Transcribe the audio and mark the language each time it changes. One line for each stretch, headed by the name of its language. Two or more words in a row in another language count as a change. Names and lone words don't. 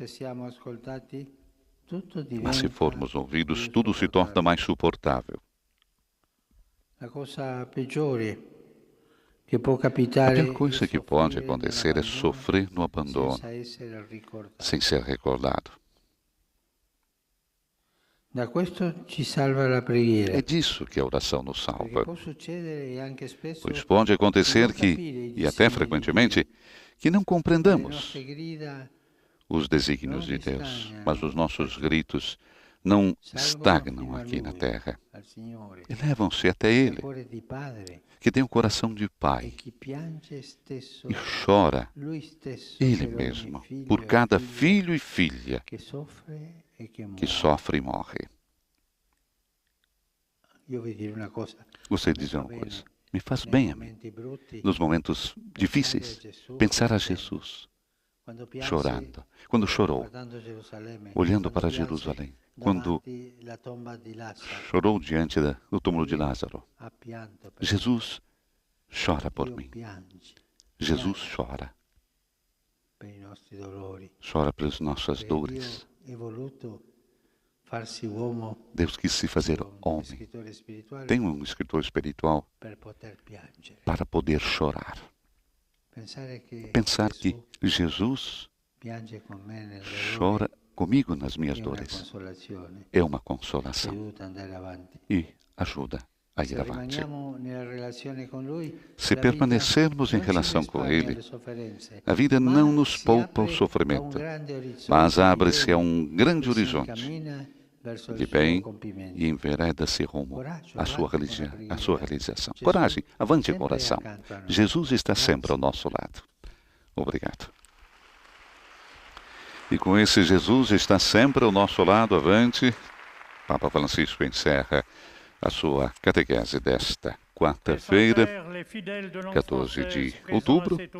Portuguese: Mas se formos ouvidos, tudo se torna mais suportável. A pior coisa que pode acontecer é sofrer no abandono, sem ser recordado.
Italian: Da questo ci salva la preghiera.
Portuguese: É disso que a oração nos salva.
Italian: Perché può succedere e anche spesso
Portuguese: Pois pode acontecer
Italian: non
Portuguese: que,
Italian: capire
Portuguese: e até
Italian: i
Portuguese: frequentemente, que não
Italian: le
Portuguese: compreendamos
Italian: nostre grida
Portuguese: os desígnios de Deus, mas os nossos gritos não estagnam aqui na terra.
Italian: al Signore.
Portuguese: Elevam-se até
Italian: Il
Portuguese: Ele,
Italian: cuore di padre
Portuguese: que tem o coração de
Italian: e
Portuguese: pai
Italian: chi piange stesso
Portuguese: e chora
Italian: lui stesso
Portuguese: Ele
Italian: per ogni
Portuguese: mesmo
Italian: figlio
Portuguese: por
Italian: e
Portuguese: cada
Italian: figlia
Portuguese: filho e filha
Italian: che soffre e che muore.
Portuguese: que sofre e morre.
Italian: Io vi dire una cosa.
Portuguese: Gostaria de dizer uma coisa. Me faz bem a mim,
Italian: Momenti brutti,
Portuguese: nos momentos difíceis, pensar a Jesus
Italian: quando pianse,
Portuguese: chorando, quando chorou,
Italian: guardando Gerusalemme,
Portuguese: olhando
Italian: quando
Portuguese: para
Italian: pianse
Portuguese: Jerusalém, quando
Italian: davanti la tomba di Lazzaro,
Portuguese: chorou diante do túmulo de Lázaro.
Italian: ha pianto per
Portuguese: Jesus chora por
Italian: Dio
Portuguese: mim.
Italian: piange
Portuguese: Jesus chora.
Italian: per i nostri dolori.
Portuguese: Chora pelas nossas
Italian: Perché
Portuguese: dores.
Italian: Dio è voluto farsi uomo,
Portuguese: Deus quis se fazer
Italian: un
Portuguese: homem.
Italian: scrittore spirituale,
Portuguese: Tem um escritor espiritual
Italian: per poter piangere.
Portuguese: para poder chorar. Pensar que Jesus
Italian: piange con me nel dolore
Portuguese: chora comigo nas minhas
Italian: è una
Portuguese: dores
Italian: consolazione,
Portuguese: é uma
Italian: ci
Portuguese: consolação
Italian: aiuta ad andare avanti.
Portuguese: e ajuda a
Italian: Se
Portuguese: ir avante.
Italian: rimaniamo nella relazione con Lui,
Portuguese: Se
Italian: la vita
Portuguese: permanecermos em
Italian: non ci
Portuguese: relação com
Italian: risparmia
Portuguese: Ele,
Italian: le sofferenze,
Portuguese: a vida
Italian: ma
Portuguese: não nos
Italian: si
Portuguese: poupa o
Italian: apre
Portuguese: sofrimento,
Italian: a un grande orizzonte
Portuguese: mas
Italian: di
Portuguese: abre-se a
Italian: bene
Portuguese: um grande
Italian: che si
Portuguese: horizonte
Italian: incammina verso il
Portuguese: de
Italian: suo
Portuguese: bem
Italian: compimento.
Portuguese: e envereda-se rumo
Italian: Coraggio,
Portuguese: à sua,
Italian: avanti con la
Portuguese: a sua
Italian: preghiera.
Portuguese: realização.
Italian: Gesù
Portuguese: Coragem, avante com a
Italian: sempre
Portuguese: oração.
Italian: accanto a noi.
Portuguese: Jesus está
Italian: Grazie.
Portuguese: sempre ao nosso lado. Obrigado. E com esse Jesus está sempre ao nosso lado, avante, Papa Francisco encerra a sua catequese desta quarta-feira, 14 de outubro.